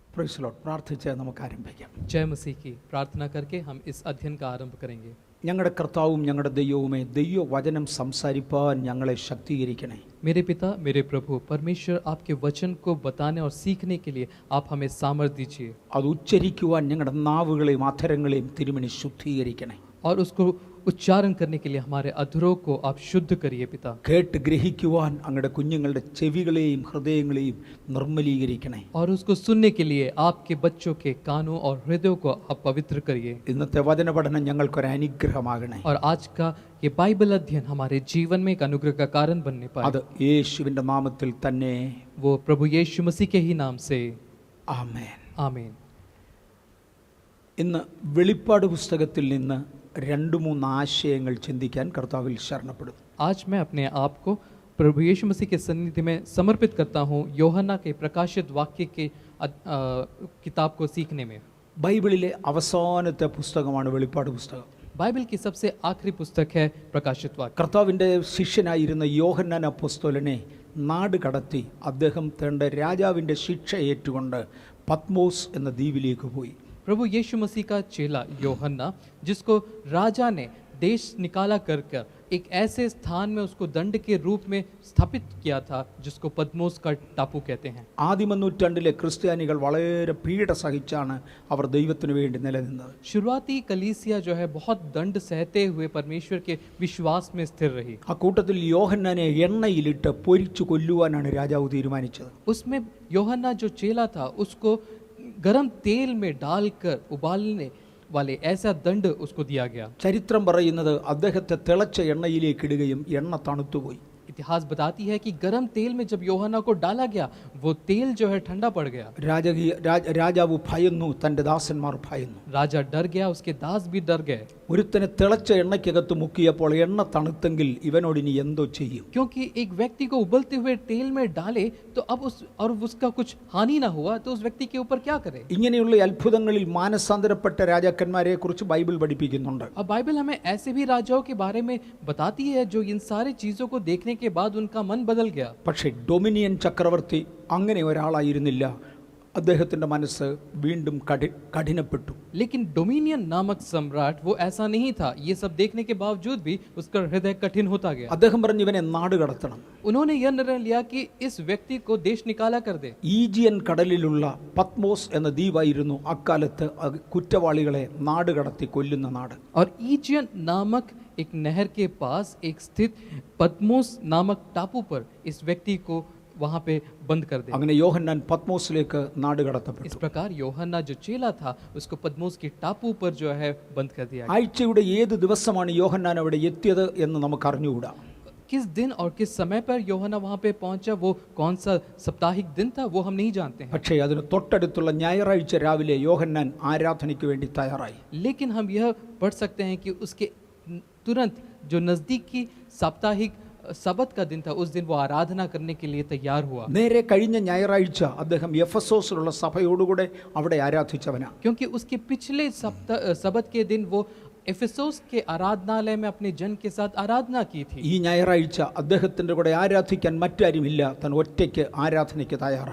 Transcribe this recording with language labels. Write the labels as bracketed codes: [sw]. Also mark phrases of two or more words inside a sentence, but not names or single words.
[en] Praise Lord. [ml] പ്രാർത്ഥിച്ച് നമുക്ക് ആരംഭിക്കാം. [hi] जय मसीह की प्रार्थना करके हम इस अध्ययन का आरंभ करेंगे। [ml] ഞങ്ങളുടെ കർത്താവും ഞങ്ങളുടെ ദൈവവുമേ, ദൈവവചനം സംസാരിപ്പാൻ ഞങ്ങളെ ശക്തീകരിക്കണേ. [hi] मेरे पिता, मेरे प्रभु परमेश्वर, आपके वचन को बताने और सीखने के लिए आप हमें सामर्थ्य दीजिए [ml] അത് ഉച്ചരിക്കുവാൻ ഞങ്ങളുടെ നാവുകളെയും അധരങ്ങളെയും തിരുമണി ശുദ്ധീകരിക്കണേ. [hi] और उसको उच्चारण करने के लिए हमारे अधरों को आप शुद्ध करिए पिता। [ml] കേട്ട് ഗ്രഹിക്കുവാൻ അങ്ങയുടെ കുഞ്ഞുങ്ങളുടെ ചെവികളെയും ഹൃദയങ്ങളെയും നിർമ്മലീകരിക്കണേ. [hi] और उसको सुनने के लिए आपके बच्चों के कानों और हृदयों को आप पवित्र करिए। [ml] ഇന്നത്തെ വചന പഠനം ഞങ്ങൾക്കൊരു അനുഗ്രഹമാകണേ. [hi] और आज का ये बाइबल अध्ययन हमारे जीवन में एक अनुग्रह का कारण बनने पाए। [ml] അത് യേശുവിന്റെ നാമത്തിൽ തന്നെ. [hi] वो प्रभु यीशु मसीह के ही नाम से [ml] ആമേൻ. [hi] आमीन। [ml] ഇന്ന് വെളിപ്പാട് പുസ്തകത്തിൽ നിന്ന് 2-3 ആശയങ്ങൾ ചിന്തിക്കാൻ കർത്താവിൽ ശരണപ്പെടും. [hi] आज मैं अपने आप को प्रभु यीशु मसीह के सन्निधि में समर्पित करता हूँ यूहन्ना के प्रकाशित वाक्य के किताब को सीखने में। [ml] ബൈബിളിലെ അവസാനത്തെ പുസ്തകമാണ് വെളിപ്പാട് പുസ്തകം. [hi] बाइबल की सबसे आखिरी पुस्तक है प्रकाशित वाक्य। [ml] കർത്താവിൻ്റെ ശിഷ്യനായിരുന്ന യോഹന്നാൻ അപ്പോസ്തലനെ നാട് കടത്തി അദ്ദേഹം തൻ്റെ രാജാവിൻ്റെ ശിക്ഷ ഏറ്റുകൊണ്ട് പത്മോസ് എന്ന ദ്വീപിലേക്ക് പോയി. [hi] प्रभु यीशु मसीह का चेला यूहन्ना, जिसको राजा ने देश निकाला कर एक ऐसे स्थान में उसको दंड के रूप में स्थापित किया था जिसको पद्मोस का टापू कहते हैं। [ml] ആദിമ നൂറ്റാണ്ടിലെ ക്രിസ്ത്യാനികൾ വളരെ പീഡ സഹിച്ചാണ് അവർ ദൈവത്തിനു വേണ്ടി നിലനിന്നത്. [hi] शुरुआती कलीसिया जो है बहुत दंड सहते हुए परमेश्वर के विश्वास में स्थिर रही। [ml] ആ കൂട്ടത്തിൽ യോഹന്നാനെ എണ്ണയിലിട്ട് പൊരിച്ചു കൊല്ലുവാനാണ് രാജാവ് തീരുമാനിച്ചത്. [hi] उसमें यूहन्ना जो चेला था उसको गरम तेल में डालकर उबालने वाले ऐसा दंड उसको दिया गया। [ml] ചരിത്രം പറയുന്നത് അദ്ദേഹത്തെ തിളച്ച എണ്ണയിലേക്ക് ഇടുകയും എണ്ണ തണുത്തുപോയി. [hi] इतिहास बताती है कि गरम तेल में जब यूहन्ना को डाला गया वो तेल जो है ठंडा पड़ गया। [ml] രാജാവ് ഭയന്നു, തൻ്റെ ദാസന്മാർ ഭയന്നു. [hi] राजा डर गया, उसके दास भी डर गए। [ml] ഒരുത്തനെ തിളച്ച എണ്ണയ്ക്കകത്ത് മുക്കിയപ്പോൾ എണ്ണ തണുത്തെങ്കിൽ ഇവനോട് ഇനി എന്തോ ചെയ്യും? [hi] क्योंकि एक व्यक्ति को उबलते हुए तेल में डाले तो अब उसका कुछ हानि ना हुआ तो उस व्यक्ति के ऊपर क्या करे? [ml] ഇങ്ങനെയുള്ള അത്ഭുതങ്ങളിൽ മാനസാന്തരപ്പെട്ട രാജാക്കന്മാരെ കുറിച്ച് ബൈബിൾ പഠിപ്പിക്കുന്നുണ്ട്. [hi] अब बाइबल हमें ऐसे भी राजाओं के बारे में बताती है जो इन सारी चीजों को देखने के बाद उनका मन बदल गया। [ml] പക്ഷേ ഡൊമിനിയൻ ചക്രവർത്തി അങ്ങനെ ഒരാളായിരുന്നില്ല. അദ്ദേഹത്തിന്റെ മനസ്സ് വീണ്ടും കഠിനപ്പെട്ടു. [hi] लेकिन डोमिनियन नामक सम्राट वो ऐसा नहीं था। ये सब देखने के बावजूद भी उसका हृदय कठिन होता गया। [ml] അദ്ദേഹം പറഞ്ഞു ഇവനെ നാട് കടത്തണം. [hi] उन्होंने यह निर्णय लिया कि इस व्यक्ति को देश निकाला कर दे। [ml] ഈജിയൻ കടലിലുള്ള പത്മോസ് എന്ന ദ്വീപായിരുന്നു അക്കാലത്ത് കുറ്റവാളികളെ നാട് കടത്തി കൊല്ലുന്ന നാട്. [hi] और ईजियन नामक एक नहर के पास एक स्थित पद्मोस नामक टापू पर इस व्यक्ति को वहां पे बंद कर दे। [ml] അങ്ങനെ യോഹന്നാൻ പത്മോസിലേക്ക് നാട് കടത്തപ്പെട്ടു. [hi] इस प्रकार यूहन्ना जो चेला था उसको पद्मोस के टापू पर जो है बंद कर दिया। [ml] ആഴ്ചയുടെ ഏത് ദിവസമാണ് യോഹന്നാൻ അവിടെ എത്തിയത് എന്ന് നമുക്ക് അറിഞ്ഞുകൂടാ. [hi] किस दिन और किस समय पर यूहन्ना वहां पे पहुंचा, वो कौन सा साप्ताहिक दिन था, वो हम नहीं जानते हैं। [ml] പക്ഷേ അതിന് തൊട്ടടുത്തുള്ള ഞായറാഴ്ച രാവിലെ യോഹന്നാൻ ആരാധനയ്ക്ക് വേണ്ടി തയ്യാറായി. [hi] लेकिन हम यह पढ़ सकते हैं कि उसके तुरंत जो नजदीकी साप्ताहिक सबत का दिन था उस दिन वो आराधना करने के लिए तैयार हुआ। [ml] നേരെ കഴിഞ്ഞ ഞായറാഴ്ച അദ്ദേഹം എഫെസോസിലുള്ള സഭയോടുകൂടെ അവിടെ ആരാധിച്ചവനാ. [hi] क्योंकि उसके पिछले सबत के दिन वो एफेसोस के आराधनालय में अपने जन के साथ आराधना की थी। [ml] ഈ ഞായറാഴ്ച അദ്ദേഹത്തിന്റെ കൂടെ ആരാധിക്കാൻ മറ്റാരുമില്ല. താൻ ഒറ്റയ്ക്ക് ആരാധനയ്ക്ക് തയ്യാറായി.